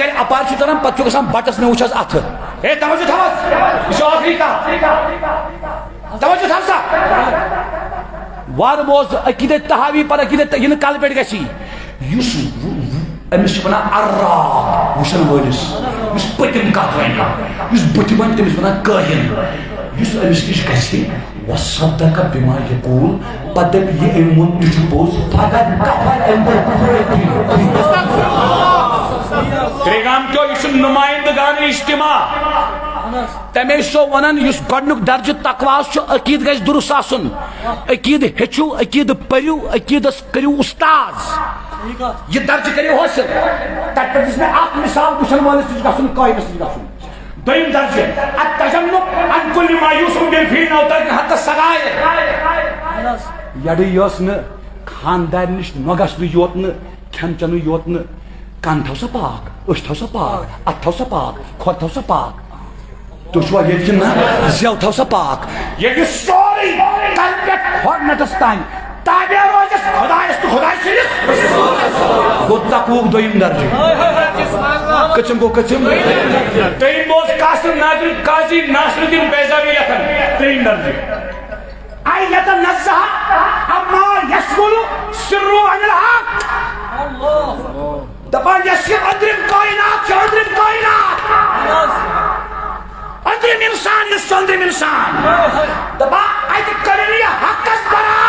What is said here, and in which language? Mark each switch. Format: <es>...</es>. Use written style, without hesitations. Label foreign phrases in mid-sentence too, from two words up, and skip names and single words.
<ks>گرِ اپار چھُ تران پتہٕ چھُ گژھان بٹس مےٚ وٕچھ حظ اتھٕ ہے توجہ تھاو حظ یہِ چھِ ٲخری کتھ توجہ تھاو سا وارٕ بوز عقیدت تحاوی پر عقیدت یہِ نہٕ کلہٕ پٮ۪ٹھ گژھی یُس أمِس چھِ ونان عراق وٕچھن وٲلِس یُس پٔتِم کتھ ونہِ یُس بٕتھِ ونہِ تٔمِس ونان کٲہِن یُس أمِس نِش گژھِ</ks> <ar>وصدق بما یقول</ar> <ks>پتہٕ دپہِ یہِ أمۍ ووٚن تہِ چھُ پوٚز تریگام کیو یہ نمائندگان اجتماع تمے سو ونان اس گۄڈنیُک درجہ تقواس چھُ عقید گژھِ درست آسُن عقید ہیٚچھِو عقید پٔرِو عقیدس کٔرِو استاذ یہ درجہ کٔرِو حٲصِل تتہِ پٮ۪ٹھ دِژ مےٚ اکھ مثال وٕچھن وٲلِس نِش گژھُن کٲہِنس نِش گژھُن دوٚیِم درجہ</ks> <ar>التجنب عن كل ما يوسم بالفعل او ترك حتى الصغائر</ar> <ks>یڑٕ یۄس نہٕ خاندارِ نِش نۄ گژھنہٕ یوت نہٕ کھٮ۪ن چٮ۪نہٕ یوت نہٕ کان تھاو سا پاک أچھ تھاو سا پاک اتھ تھاو سا پاک کھۄر تھاو سا پاک تُہۍ چھُوا ییٚتہِ کِنہٕ نہ زٮ۪و تھاو سا پاک ییٚلہِ سورُے کلہٕ پٮ۪ٹھ کھۄر نٹس تانۍ تابع روزٮ۪س خۄدایس تہٕ خۄداے سٕنٛدِس گوٚو تقوہُک دوٚیِم درجہِ کٔژِم گوٚو کٔژِم ترٛیٚیِم اوس قاضی ناصر الدین بیضاوی لیکھان ترٛیٚیِم درجہِ</ks> <ar>أن يتنزه عما يشغل سره عن الحق</ar> <ks>دپان یس یہ أنٛدرِم کائنات چھُ أنٛدرِم کائنات أنٛدرِم انسان یُس چھُ أنٛدرِم انسان دپان اتہِ کٔرِو یہِ حقس برابر</ks>